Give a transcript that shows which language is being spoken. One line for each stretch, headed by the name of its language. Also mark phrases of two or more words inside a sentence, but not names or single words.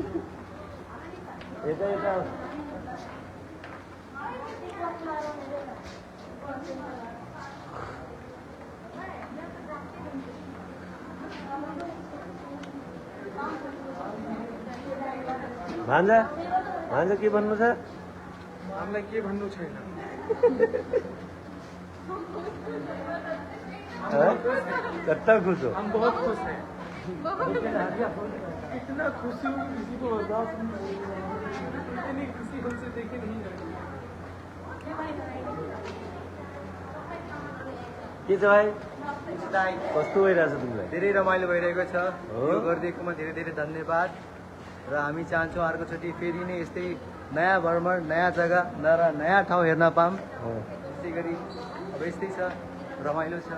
Nepali: यता भान्जा के भन्नु छ? हामीलाई के भन्नु छैन। कट्टा खुश हो?
Hindi: हम बहुत खुश हैं। इतना खुशी किसी को बर्दाश्त नहीं, इतनी खुशी हमसे देखे नहीं जाती।
Nepali: के छ भाइ? कस्तो भइरहेछ तिमीलाई? धेरै रमाइलो भइरहेको छ। यो गरिदिएकोमा धेरै धेरै धन्यवाद। र हामी चाहन्छौँ अर्कोचोटि फेरि नै यस्तै नयाँ भ्रमण, नयाँ जग्गा र नयाँ ठाउँ हेर्न पाऊँ। त्यसै गरी अब यस्तै छ, रमाइलो छ।